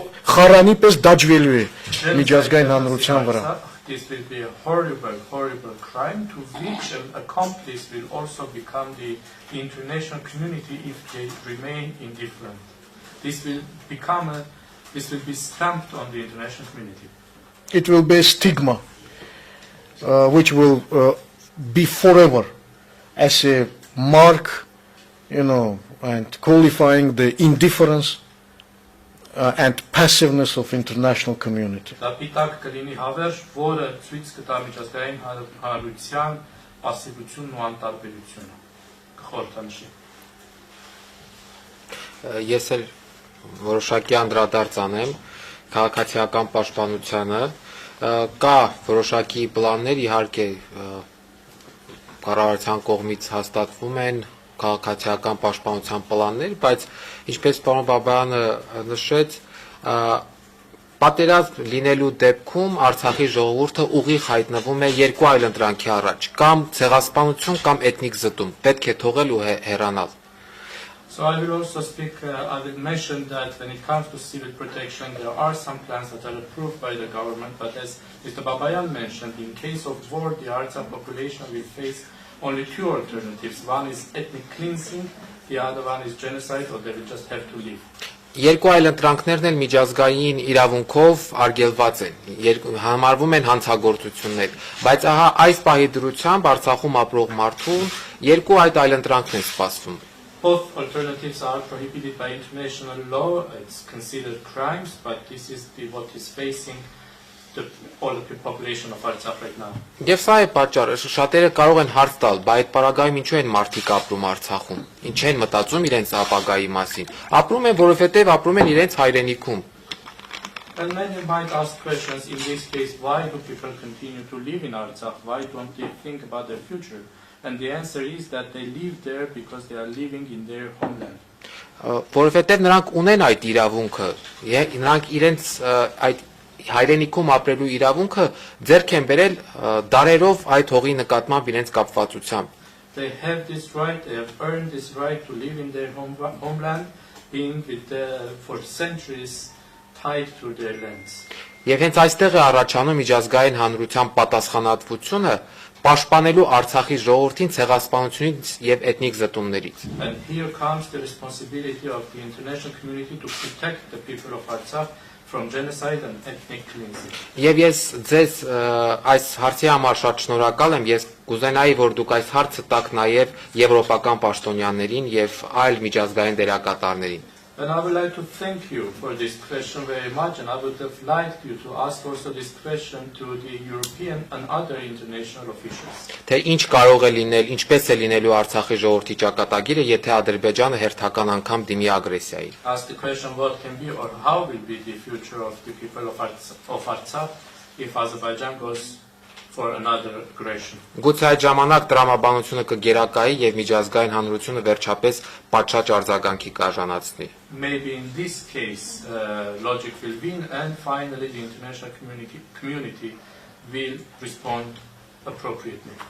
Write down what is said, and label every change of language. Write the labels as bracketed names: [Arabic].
[Armenian] խարանի պես դաջվելու է միջազգային հանրության վրա։ [English] This will be a horrible crime to which an accomplice will also become the international community if they remain indifferent. This will be stamped on the international community. It will be a stigma which will be forever as a mark, and qualifying the indifference and passiveness of international community. [Armenian] Դա պիտակ կլինի հավերժ, որը ցույց կտա միջազգային հանրության պասիվությունն ու անտարբերությունը։ Կխորհրդանշի։ Ես էլ որոշակի անդրադարձ անեմ քաղաքացիական պաշտպանությանը, կա որոշակի պլաններ, իհարկե կառավարության կողմից հաստատվում են քաղաքացիական պաշտպանության պլաններ, բայց ինչպես պարոն Բաբայանը նշեց, պատերազմ լինելու դեպքում Արցախի ժողովուրդը ուղիղ հայտնվում է երկու այլ ընտրանքի առաջ, կամ ցեղասպանություն, կամ էթնիկ զտում, պետք է թողել ու հեռանալ։ [English] So I will also I will mention that when it comes to civil protection, there are some plans that are approved by the government, but as Mr. Babayan mentioned, in case of war, the Artsakh population will face only two alternatives. One is ethnic cleansing, the other one is genocide, or they will just have to leave. [Armenian] Երկու այլ ընտրանքներն էլ միջազգային իրավունքով արգելված են, համարվում են հանցագործություններ, բայց ահա այս պահի դրությամբ Արցախում ապրող մարդուն երկու այլ ընտրանքն են սպասվում։ [English] Both alternatives are prohibited by international law. It's considered crimes, but this is what is facing all the population of Artsakh right now. [Armenian] Եվ սա է պատճառը, շատերը կարող են հարց տալ, բայց այդ պարագայում ինչու են մարդիկ ապրում Արցախում, ինչ են մտածում իրենց ապագայի մասին, ապրում են, որովհետև ապրում են իրենց հայրենիքում։ [English] And many might ask questions in this case, why do people continue to live in Artsakh? Why don't they think about their future? And the answer is that they live there because they are living in their homeland. [Armenian] Որովհետև նրանք ունեն այդ իրավունքը, նրանք իրենց այդ հայրենիքում ապրելու իրավունքը ձեռք են բերել դարերով այդ հողի նկատմամբ իրենց կապվածությամբ։ [English] They have this right, they have earned this right to live in their homeland, being for centuries tied to their lands. [Armenian] Եվ հենց այստեղ է առաջանում միջազգային հանրության պատասխանատվությունը պաշտպանելու Արցախի ժողովրդին ցեղասպանությունից եւ էթնիկ զտումներից։ [English] And here comes the responsibility of the international community to protect the people of Artsakh from genocide and ethnic cleansing. [Armenian] Եվ ես ձեզ այս հարցի համար շատ շնորհակալ եմ, ես կուզենայի, որ դուք այս հարցը տաք նաեւ եվրոպական պաշտոնյաներին եւ այլ միջազգային դերակատարներին։ [English] And I would like to thank you for this question very much, and I would have liked you to ask also this question to the European and other international officials. [Armenian] Թե ինչ կարող է լինել, ինչպես է լինելու Արցախի ժողովրդի ճակատագիրը, եթե Ադրբեջանը հերթական անգամ դիմի ագրեսիայի։ [English] Ask the question what can be or how will be the future of the people of Artsakh if Azerbaijan goes for another aggression. [Armenian] Գուցե այդ ժամանակ տրամաբանությունը կգերակայի եւ միջազգային հանրությունը վերջապես պատշաճ արձագանքի կարժանացնի։ [English] Maybe in this case logic will win and finally the international community will respond appropriately.